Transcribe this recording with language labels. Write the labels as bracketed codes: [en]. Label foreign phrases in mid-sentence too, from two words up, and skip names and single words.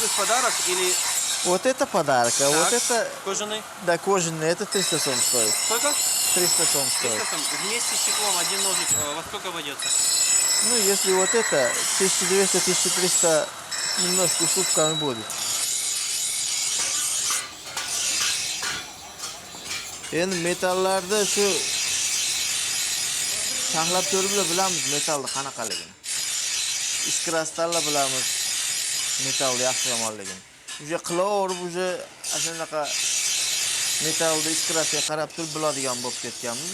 [ru] плюс подарок или Вот это подарок, а вот это, кожаный? да, кожаный, это 300 сом стоит. Сколько? 300 сом 300 стоит. сом. Вместе с чехлом один ножик во сколько обойдется? Ну, если вот это 1200-1300 немножко уступками будет. [uz] Endi metallarda shu taxlab ko'rib bilamiz metalni qanaqaligini. Iskrastallar bilamiz metalni yaxshi yomonligini. Uje qilaverib uje shunaqa metalni iskrasiga qarab turib biladigan bo'lib ketganmiz.